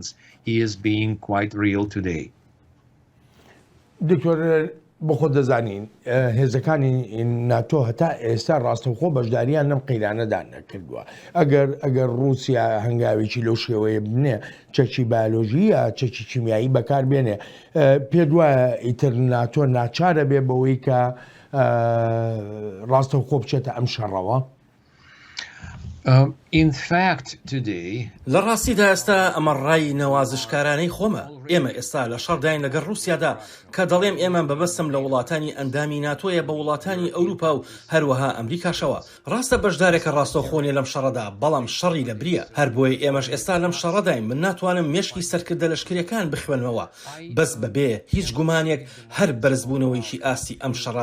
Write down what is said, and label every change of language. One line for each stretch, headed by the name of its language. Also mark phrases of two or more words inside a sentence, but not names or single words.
Central Kurdish: دکتۆر بۆ خۆ دەزانین هێزەکانی ناتۆ هەتا ئێستا ڕاستەوخۆ بەشداریان لەم قەیرانەدا نەکردووە ئەگەر رووسیا هەنگاوێکی لەو شێوەیە بنێ چەکی بایۆلۆژی یا چەکی کیمیایی بەکار بێنێ پێ وایە ئیتر ناتۆ ناچارە بێ بەوەی کە ڕاستەوخۆ بچێتە ئەم شەڕەوە.
English: In fact, today,
Central Kurdish: لە ڕاستیدا ئێستا ئەمە ڕای نەوازشکارانەی خۆمە ئێمە ئێستا لە شەڕداین لەگەڵ رووسیادا کە دەڵێم ئێمە بەبەستم لە وڵاتانی ئەندامی ناتۆیە بە وڵاتانی ئەوروپا و هەروەها ئەمریکاشەوە ڕاستە بەشدارێکە ڕاستەوخۆنێ لەم شەڕەدا بەڵام شەڕی لە بریە هەر بۆی ئێمەش ئێستا لەم شەڕەداین من ناتوانم مێشکی سەرکردە لەشکریەکان بخوێنمەوە بەس بەبێ هیچ گومانێک هەر بەرزبوونەوەیکی ئاستی ئەم شەڕە